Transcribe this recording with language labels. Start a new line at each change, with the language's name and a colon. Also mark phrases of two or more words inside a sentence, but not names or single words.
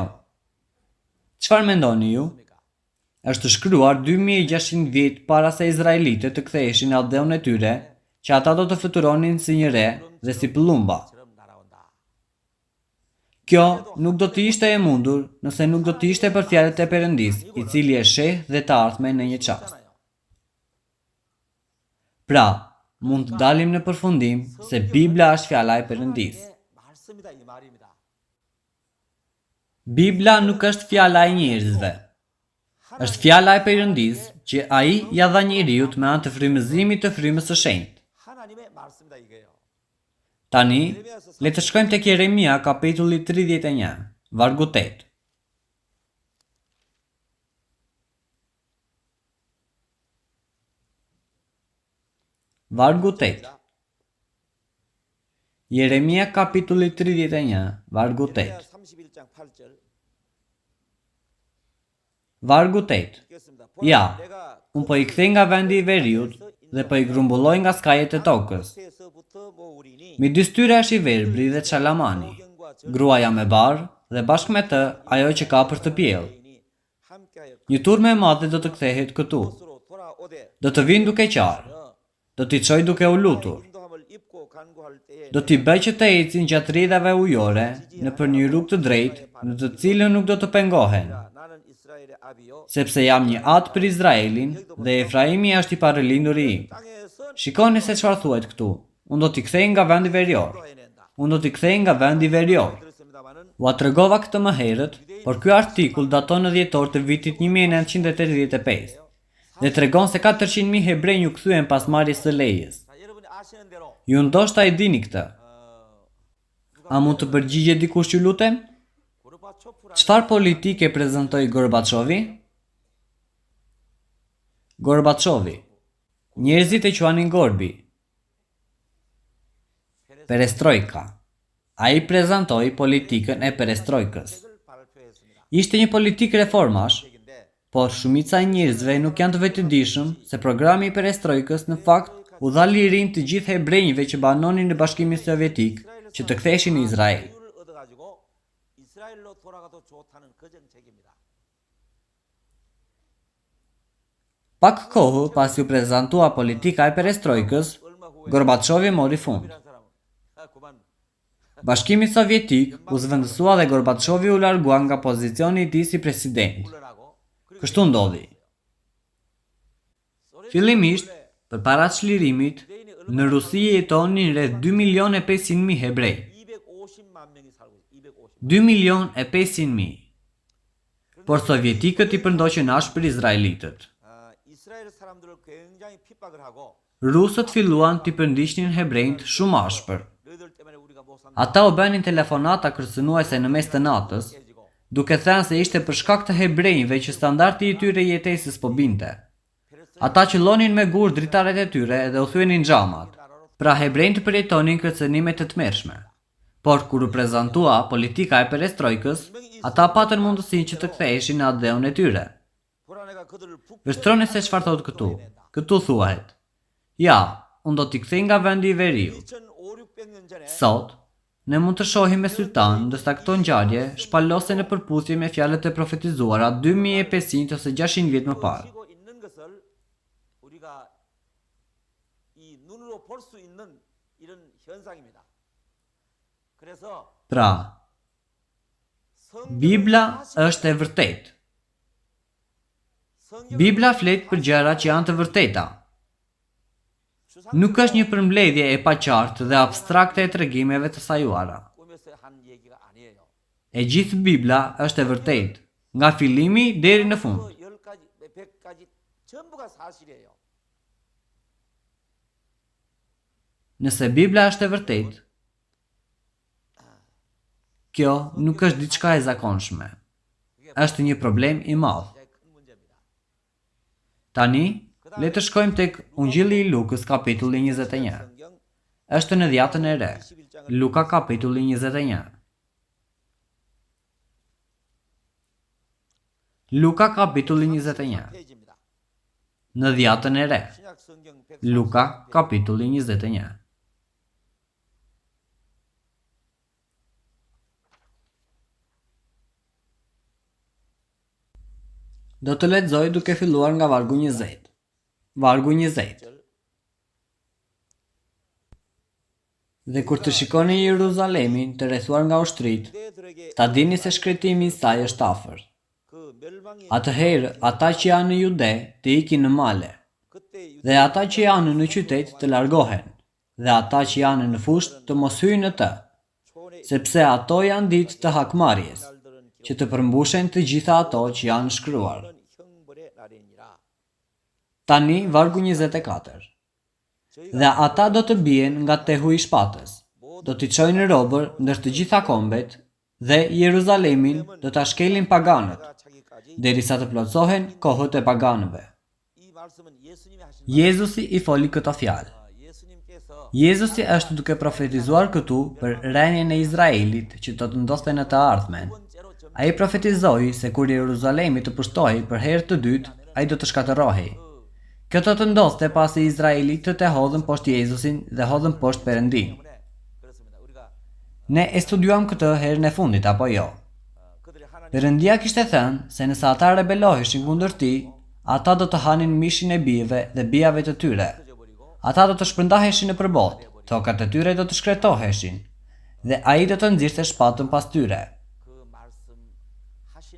Albanian: Çfarë mendoni ju? Është shkruar 2600 vjet para se izraelitët të ktheheshin në Adeun e tyre, që ata do të fluturonin si një re dhe si pëllumba.
Korean: 처럼 날아온다.
Albanian: Kjo nuk do të ishte e mundur nëse nuk do të ishte për fjalët e Perëndis, i cili e sheh dhe të ardhmen në një çast. Pra, mund të dalim në përfundim se Bibla është fjala e Perëndis.
Korean: 말씀이다 이 말입니다.
Albanian: Bibla nuk është fjala e njerëzve. Është fjala e Perëndis që ai ja dha njeriu me anë të frymëzimit të frymës së shenjtë.
Korean: 하나님의 말씀이다 이거예요.
Albanian: Tani, le të shkojmë tek Jeremia kapitulli 31, vargu 8. Vargu 8. Jeremia kapitulli 31, vargu 8.
Korean: 31장 8절
Albanian: Vargu 8.
Korean: 읽겠습니다.
Albanian: Ja,
Korean: 내가
Albanian: unë po i kthej nga vendi i veriut dhe po i grumbulloj nga skajet e tokës.
Korean: 에서부터 모으리니
Albanian: Midis tyre është i verbri dhe Çalamani, gruaja me barë dhe bashkë me të ajo që ka për të pjellë.
Korean: 함께하여
Albanian: Një turme e madhe do të kthehet këtu.
Korean: 그것으로 돌아오되
Albanian: Do të vinë duke qarë. Do t'i çojë duke u lutur.
Korean: 인도함을 간구할 때에
Albanian: do t'i bëj që të ecin gjatë rrjedhave ujore nëpër një rrugë të drejtë, në të cilën nuk do të pengohen,
Korean: 나는 이스라엘의 아비요
Albanian: sepse jam një atë për Izraelin dhe Efraimi është i parëlinduri im.
Korean: 땅에서
Albanian: Shikoni se çfarë thuhet këtu. Unë do t'i kthej nga vendi verior.
Korean: 해낸다.
Albanian: Unë do t'i kthej nga vendi verior.
Korean: 들었습니다만은
Albanian: Ua tregova këtë më herët, por ky artikull daton në dhjetor të vitit 1985 dhe tregon se 400.000 hebrej u kthyen pas marrjes së lejes.
Korean: 자, 여러분이 아시는 대로
Albanian: Ju ndoshta e dini këtë. A mund të përgjigje dikush që lutem?
Korean: 고르바초프라는
Albanian: Çfarë politike prezantoi Gorbaçovi? Gorbaçovi. Njerëzit e quanin Gorbi. Perestrojka. Ai prezantoi politikën e perestrojkës.
Korean: 발표했습니다.
Albanian: Ishte një politikë reformash,
Korean: 근데
Albanian: por shumica e njerëzve nuk janë të vetëdijshëm se programi i perestrojkës në fakt u dha lirinë të gjithë hebrejve që banonin në Bashkimin Sovjetik që të ktheheshin në Izrael.
Korean: 자유를 얻어가지고 이스라엘로 돌아가도 좋다는 그 정책입니다.
Albanian: Pak kohë pas u prezantua politika e perestrojkës, Gorbaçovi mori fund.
Korean: 이란 사람은 그만
Albanian: Bashkimi Sovjetik u zvendësua dhe Gorbaçovi u largua nga pozicioni i tij si president.
Korean: 물러나고 그리고
Albanian: Kështu ndodhi. Fillimisht, përpara çlirimit, në Rusi jetonin rreth 2.500.000 hebrej.
Korean: 250만 명이 살고 있어요. 250.
Albanian: 2.500.000. Por sovjetikët i përndoqën ashpër izraelitët.
Korean: 이스라엘 사람들을 굉장히 핍박을 하고
Albanian: Rusët filluan t'i përndiqnin hebrejt shumë ashpër.
Korean: 너희들 때문에 우리가 못 산다.
Albanian: Ata u bënin telefonata kërcënuese në mes të natës, duke thënë se ishte për shkak të hebrejve që standardi i tyre jetesës po binte. Ata qëllonin me gur dritaret e tyre dhe u thyenin xhamat. Pra hebrejt përjetonin kërcënime të tmerrshme. Por kur u prezantua politika e perestrojkës, ata patën mundësinë që të ktheheshin në atë dheun e tyre.
Korean: 보라네가 그들을 북
Albanian: Vështroni se çfarë thotë këtu. Këtu thuhet: Ja, unë do t'i kthej nga vendi i veriut.
Korean: 2500-600년 전에
Albanian: Sot, ne mund të shohim me sytan, ndërsa këto ngjarje shpalosen në përputhje me fjalët e profetizuara 2500 ose 600 vjet më parë.
Korean: 쉬고 있는 것을 우리가 이 눈으로 볼 수 있는 이런 현상입니다. 그래서
Albanian: Pra,
Korean: 성경은
Albanian: Bibla
Korean: 사실-
Albanian: është e vërtetë.
Korean: 성경은
Albanian: Bibla flet për gjëra që janë të vërteta. Nuk është një përmbledhje e paqartë dhe abstrakte e tregimeve të sajuara.
Korean: 꿈에서 한 얘기가 아니에요.
Albanian: E gjithë Bibla është e vërtetë, nga fillimi deri në fund.
Korean: 10가지, 100가지 전부가 사실이에요.
Albanian: Nëse Bibla është e vërtetë, kjo nuk është diçka e zakonshme. Është një problem i madh.
Korean: 굉장히 큰 문제입니다.
Albanian: Tani, le të shkojmë tek Ungjilli i Lukës kapitulli 21.
Korean: 성경
Albanian: Është në dhjatën e re. Luka kapitulli 21. Luka kapitulli 21.
Korean: 페이지입니다.
Albanian: Në dhjatën e re.
Korean: 신약 성경 100
Albanian: Luka kapitulli 21. Do të lexoj duke filluar nga vargu 20. Vargu 20. Dhe kur të shikoni Jeruzalemin të rrethuar nga ushtrit,
Korean: 유대들에게
Albanian: ta dini se shkretimi i saj është afër.
Korean: 그 멸망이
Albanian: Atëherë, ata që janë në Jude të ikin në male,
Korean: 그때
Albanian: dhe ata që janë në qytet të largohen, dhe ata që janë në fusht të mos hyjnë në të,
Korean: 초원에
Albanian: sepse ato janë ditë të hakmarrjes,
Korean: 날들은
Albanian: që të përmbushen të gjitha ato që janë shkruar.
Korean: 형벌의 날이니라.
Albanian: Tani, vargu 24. Dhe ata do të bien nga tehu i shpatës, do t'i çojnë robër ndër të gjitha kombet, dhe Jeruzalemin do ta shkelin paganët,
Korean: 차기까지
Albanian: derisa të plotësohen kohët e paganëve.
Korean: 이 말씀은 예수님이 하신
Albanian: Jezusi i foli këto fjalë.
Korean: 예수님께서
Albanian: Jezusi është duke profetizuar këtu për rënien e Izraelit që do të ndodhte në të ardhmen.
Korean: 번째로 점
Albanian: Ai profetizoi se kur Jeruzalemi të pushtohej për herë të dytë, ai do të shkatërrohej. Kjo do të ndodhte pasi Izraelitët e hodhën poshtë Jezusin dhe hodhën poshtë Perëndin.
Korean: 때문에 그렇습니다. 우리가
Albanian: Ne e studiuam këtë herën e fundit apo jo?
Korean: 그들의 하나님
Albanian: Perëndia kishte thënë se nëse ata rebeloheshin kundër tij, ata do të hanin mishin e bijeve dhe bijave të tyre.
Korean: 버리고
Albanian: Ata do të shpërndaheshin në përbot, tokat e tyre do të shkretoheshin, dhe ai do të nxirrte shpatën pas tyre.
Korean: 그 말씀하신